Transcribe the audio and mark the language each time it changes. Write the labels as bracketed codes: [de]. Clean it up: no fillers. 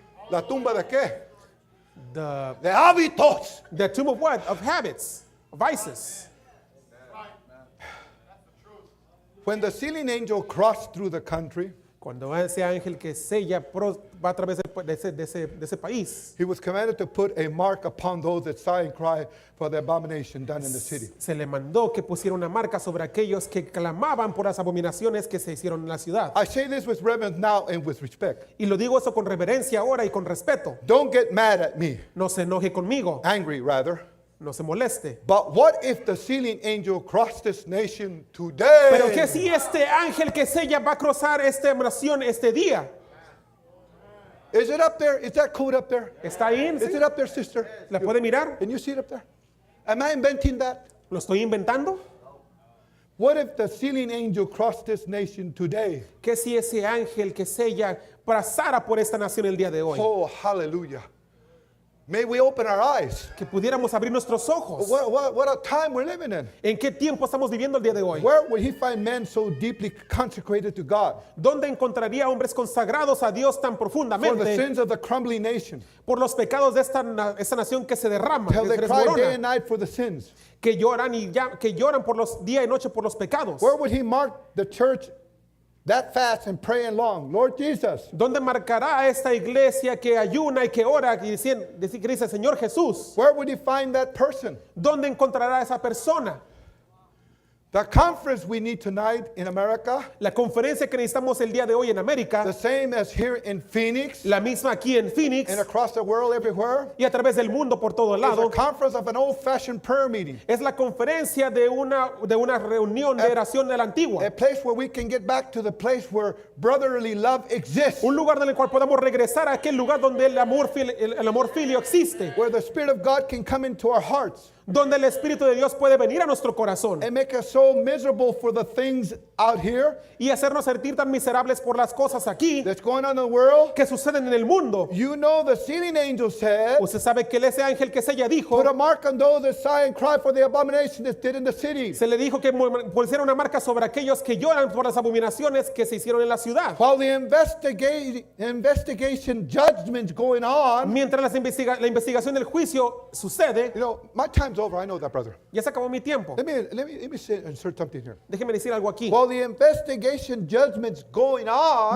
[es] ¿La tumba de qué? [en] The [es] De hábitos. [en] tomb of what? Of habits, vices. When the sealing angel crossed through the country, [es] Cuando ese ángel que sella va a través de ese país, [en] he was commanded to put a mark upon those that sigh and cry for the abomination done in the city. [es] se le mandó que pusiera una marca sobre aquellos que clamaban por las abominaciones que se hicieron en la ciudad. [en] I say this with reverence now and with respect. [es] Y lo digo eso con reverencia ahora y con respeto. [en] Don't get mad at me, [es] No se enoje conmigo, [en] angry rather. [es] no se moleste. [en] But what if the sealing angel crossed this nation today? [es] Pero que si este ángel que sella va a cruzar esta nación este día, [en] Is it up there? Is that code up there? [es] ¿está ahí? ¿Sí? [en] Is it up there, sister? [es] ¿La puede mirar? [en] Can you see it up there? Am I inventing that? [es] ¿Lo estoy inventando? [en] What if the sealing angel crossed this nation today? [es] ¿Qué si ese ángel que sella pasara por esta nación el día de hoy? [en] Oh, hallelujah. May we open our eyes. [es] Que pudiéramos abrir nuestros ojos. [en] What a time we're living in. [es] ¿En qué tiempo estamos viviendo el día de hoy? [en] Where would he find men so deeply consecrated to God [es] ¿Dónde encontraría hombres consagrados a Dios tan [en] for the [es] profundamente [en] sins of the crumbling nation? [es] por los pecados de esta nación que se derrama, [en] Till [es] que [en] they [es] se [en] cry day and [es] desmorona, [en] night for the sins. [es] que lloran por los día y noche por los pecados? [en] Where would he mark the church that fast and praying long? Lord Jesus, [es] ¿Dónde marcará a esta iglesia que ayuna y que ora y que dice Señor Jesús? [en] where would he find that person? [es] ¿Dónde encontrará a esa persona? [en] The conference we need tonight in America, [es] La conferencia que necesitamos el día de hoy en América, [en] the same as here in Phoenix [es] la misma aquí en Phoenix [en] and across the world everywhere, [es] y a través del mundo por todo [en] is a [es] lado, [en] conference of an old-fashioned prayer meeting. [es] es la conferencia de una reunión de oración de la antigua. [en] A place where we can get back to the place where brotherly love exists, [es] Un lugar en el cual podamos regresar a aquel lugar donde el amor filio existe, [en] where the Spirit of God can come into our hearts [es] donde el Espíritu de Dios puede venir a nuestro corazón [en] and make us so miserable for the things out here [es] y hacernos sentir tan miserables por las cosas aquí [en] that's going on in the world. [es] que suceden en el mundo. [en] You know the sealing angel said, [es] Usted sabe que ese ángel que sella dijo, [en] put a mark on those that sigh and cry for the abomination that's did in the city. [es] se le dijo que pusiera una marca sobre aquellos que lloran por las abominaciones que se hicieron en la ciudad. [en] While the investigation judgment's going on, [es] Mientras la investigación del juicio sucede, [en] you know, my time's over. I know that, brother. [es] ya se acabó mi tiempo. [en] Let me insert something here. [es] Déjeme decir algo aquí. [en] While the investigation judgment's going on,